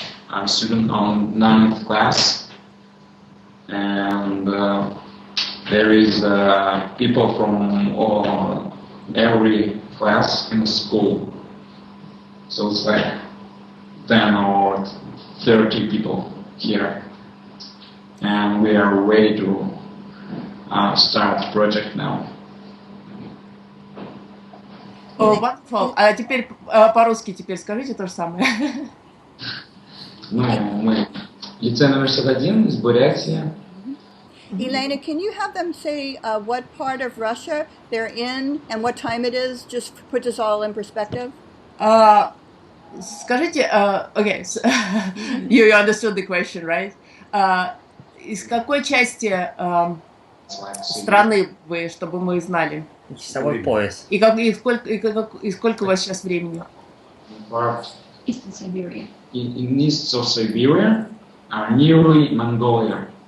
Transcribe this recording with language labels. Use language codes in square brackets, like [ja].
[en] I'm a student on 9th class. And there is people from every class in the school. So it's like 10 or 30 people here. And we are ready to start the project now. Wonderful. [ru] А теперь по-русски теперь скажите то же самое. Ну, мы лицей номер 61 из Бурятии. [en] Elena, can you have them say what part of Russia they're in and what time it is? Just put this all in perspective. [ru] Скажите, [en] okay, so, you understood the question, right? [ru] Из какой части страны вы, чтобы мы знали? Часовой пояс. И сколько у вас сейчас времени? [en] Eastern Siberia. In east of Siberia, nearly Mongolia.